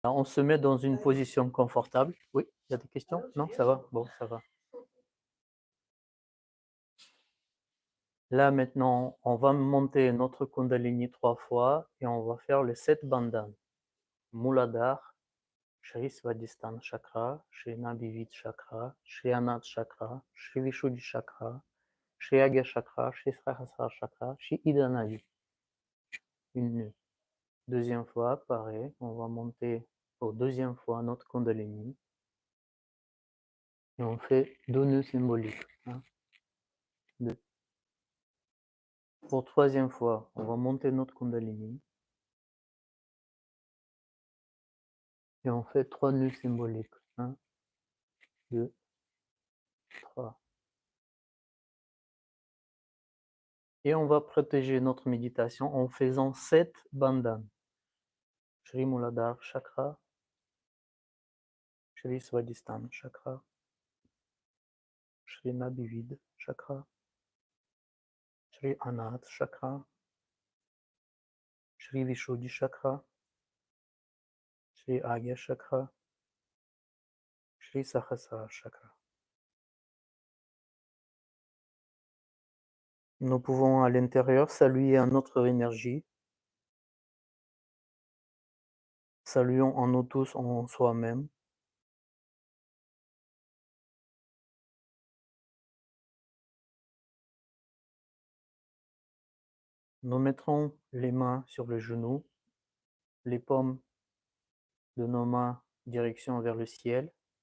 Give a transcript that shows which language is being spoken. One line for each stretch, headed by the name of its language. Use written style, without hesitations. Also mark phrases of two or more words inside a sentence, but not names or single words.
French: Alors, on se met dans une position confortable. Oui, il y a des questions? Non, ça va? Bon, ça va. Là, maintenant, on va monter notre Kundalini 3 fois et on va faire les 7 bandhanas. Muladhara, Shri Svadhisthana Chakra, Shri Nabhivid Chakra, Shri Anahata Chakra, Shri Vishuddhi Chakra, Shri Agya Chakra, Shri Sahasrara Chakra, Shri Ida Nadi. Une deuxième fois, pareil, on va monter pour deuxième fois notre Kundalini. Et on fait 2 nœuds symboliques. 1, 2. Pour troisième fois, on va monter notre Kundalini. Et on fait 3 nœuds symboliques. 1, 2, 3. Et on va protéger notre méditation en faisant 7 bandhanas. Shri Muladhara Chakra, Shri Svadhisthana Chakra, Shri Nabhivid Chakra, Shri Anahata Chakra, Shri Vishuddhi Chakra, Shri Agya Chakra, Shri Sahasrara Chakra. Nous pouvons à l'intérieur saluer à notre énergie. Saluons en nous tous en soi-même. Nous mettrons les mains sur les genoux, les paumes de nos mains direction vers le ciel.